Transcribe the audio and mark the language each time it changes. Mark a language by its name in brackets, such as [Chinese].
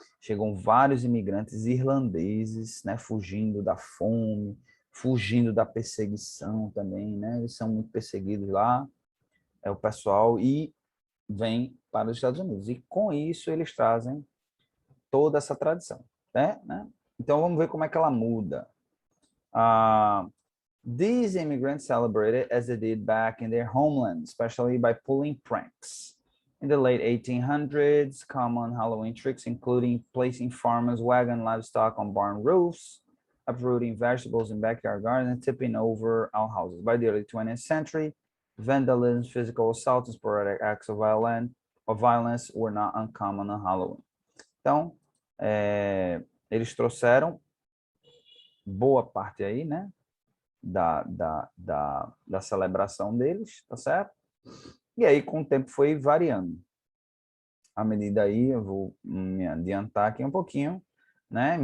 [Portuguese] Chegam vários imigrantes irlandeses, né, fugindo da fome, fugindo da perseguição também, né? Eles são muito perseguidos lá, o pessoal, e vem para os Estados Unidos. E com isso eles trazem toda essa tradição, né? Então vamos ver como é que ela muda. [English] These immigrants celebrated as they did back in their homeland, especially by pulling pranks. In the late 1800s, common Halloween tricks including placing farmers' wagon livestock on barn roofs, uprooting vegetables in backyard gardens, and tipping over outhouses. By the early 20th century, vandalism, physical assault, and sporadic acts of violence were not uncommon on Halloween. [Portuguese] Então, eles trouxeram boa parte aí, né, da celebração deles, tá certo? E aí, com o tempo, foi variando. À medida aí, eu vou me adiantar aqui um pouquinho, né?